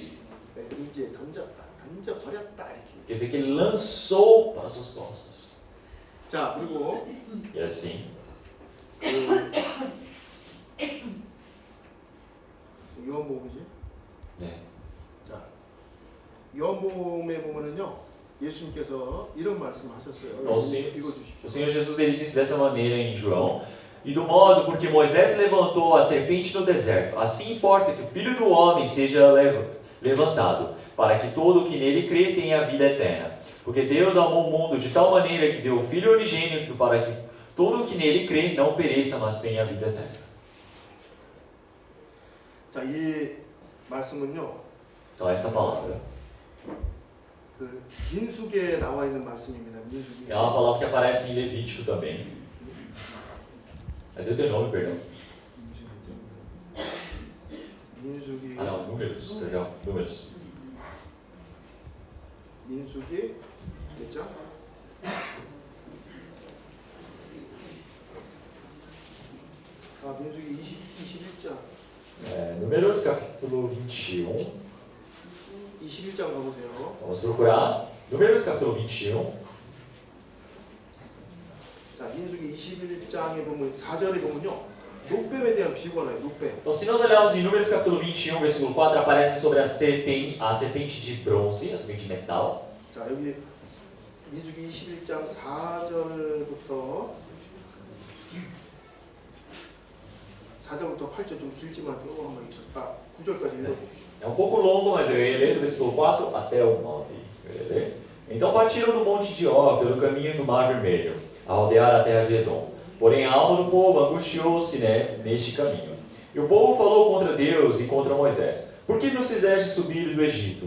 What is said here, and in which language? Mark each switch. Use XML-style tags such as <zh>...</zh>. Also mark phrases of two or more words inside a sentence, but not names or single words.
<ko>내 등지에 던졌다, 던져버렸다 이렇게.</ko> <pt>Quer dizer que ele lançou para as suas costas.</pt> <ko>자 그리고</ko> <pt>E assim,</pt> <ko>요한복음이지. 네. 자, 요한복음에 보면은요, 예수님께서 이런 말씀하셨어요.</ko> <pt>O Senhor,</pt> <ko>읽어주십시오.</ko> <pt>o Senhor Jesus ele disse dessa maneira em João: E do modo porque Moisés levantou a serpente no deserto, assim importa que o Filho do Homem seja levantado, para que todo o que nele crê tenha a vida eterna. Porque Deus amou o mundo de tal maneira que deu o Filho unigênito para que todo o que nele crê não pereça, mas tenha a vida eterna.</pt> <ko>자, 이 말씀은요,</ko> <pt>Então essa palavra</pt> <ko>그 민수기에 나와 있는 말씀입니다. 민수기.</ko> <pt>é uma palavra que aparece em Levítico também. É Deuteronômio, perdão.</pt> <ko>민수기.</ko> <pt>Ah não, Números, perdão, Números.</pt> <ko>민수기 몇 장? 아, 민수기 21장.</ko> <pt>Números capítulo 21.</pt> <ko>21장 가보세요.</ko> <pt>Vamos procurar. Números capítulo 21.</pt> <ko>자, 민수기 21장에 보면 4절에 보면요. 녹뱀에 대한 비유가 나요. 녹뱀.</ko> <pt>Então, se nós olharmos em Números capítulo 21, versículo 4, aparece sobre a serpente de bronze, a serpente de metal.</pt> <ko>자, 여기 민수기 21장 4절부터 8절 좀 길지만 조금 한번 읽었다. 9절까지 읽어주십시오.</ko> <pt>É um pouco longo, mas eu ia ler do versículo 4 até o 9. Eu ia ler. Então partiram do monte de Or, pelo caminho do Mar Vermelho, a rodear a terra de Edom. Porém a alma do povo angustiou-se neste caminho. E o povo falou contra Deus e contra Moisés: Por que nos fizeste subir do Egito?</pt>